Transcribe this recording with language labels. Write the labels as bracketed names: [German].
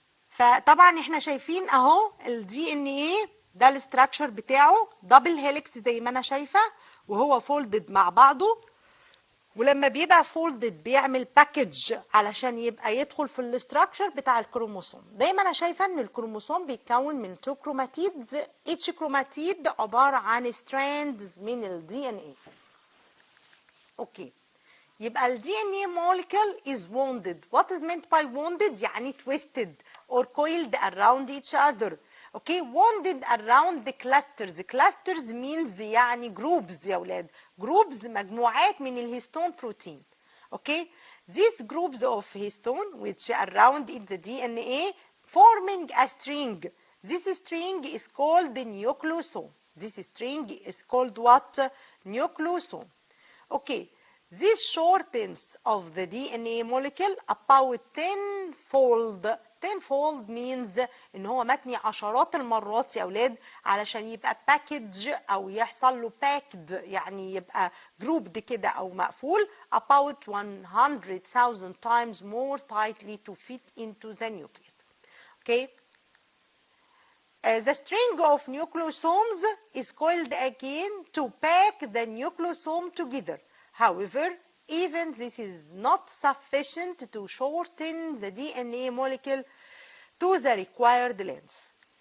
[Arabic] فطبعا احنا شايفين اهو الدي ان ايه ده الاستراكشر بتاعه دبل هيليكس زي ما انا شايفه، وهو فولدد مع بعضه، ولما بيبقى فولدد بيعمل باكج علشان يبقى يدخل في الاستراكشر بتاع الكروموسوم. دايما انا شايفه ان الكروموسوم بيتكون من 2 كروماتيدز، each كروماتيد عباره عن ستراندز من الدي ان ايه. اوكي، يبقى ال [English] DNA molecule is wounded. What is meant by wounded؟ يعني twisted or coiled around each other. Okay, wounded around the clusters. Clusters means يعني groups [Arabic] يا ولاد. Groups مجموعات من الهيستون بروتين. [English] Okay, these groups of histone which around in the DNA forming a string. This string is called the nucleosome. This string is called what? Nucleosome. Okay. This shortens of the DNA molecule about 10-fold. 10-fold means [Arabic] ان هو متني عشرات المرات يا اولاد علشان يبقى باكج او يحصل له باكد، يعني يبقى جروبد كده او مقفول [English] about 100,000 times more tightly to fit into the nucleus. Okay. The string of nucleosomes is coiled again to pack the nucleosome together. However, even this is not sufficient to shorten the DNA molecule to the required length.